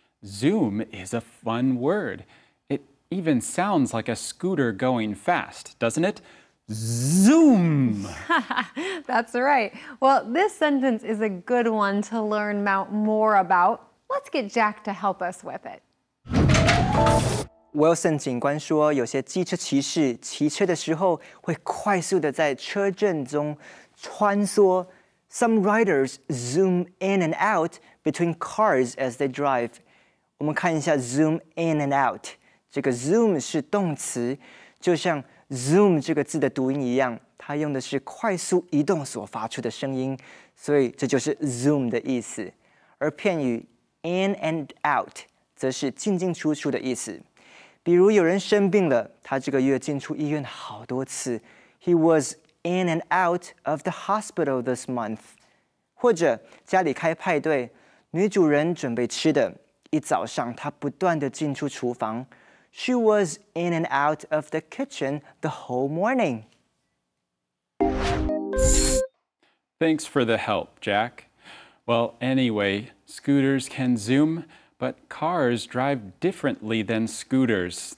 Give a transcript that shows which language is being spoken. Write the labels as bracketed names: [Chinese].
[English] Zoom is a fun word. It even sounds like a scooter going fast, doesn't it? Zoom! That's right. Well, this sentence is a good one to learn more about. Let's get Jack to help us with it. [Chinese] Wilson 警官说，有些机车骑士骑车的时候会快速的在车阵中穿梭。 [English] Some riders zoom in and out between cars as they drive. [Chinese] 我们看一下 [English] zoom in and out。 [Chinese] 这个 zoom 是动词，就像 zoom 这个字的读音一样，它用的是快速移动所发出的声音，所以这就是 zoom 的意思。而片语 [English] in and out [Chinese] 则是进进出出的意思。比如有人生病了，他这个月进出医院好多次。 [English] He was in and out of the hospital this month. [Chinese] 或者家里开派对，女主人准备吃的，一早上她不断地进出厨房。 [English] She was in and out of the kitchen the whole morning. Thanks for the help, Jack. Well, anyway, scooters can zoom, but cars drive differently than scooters.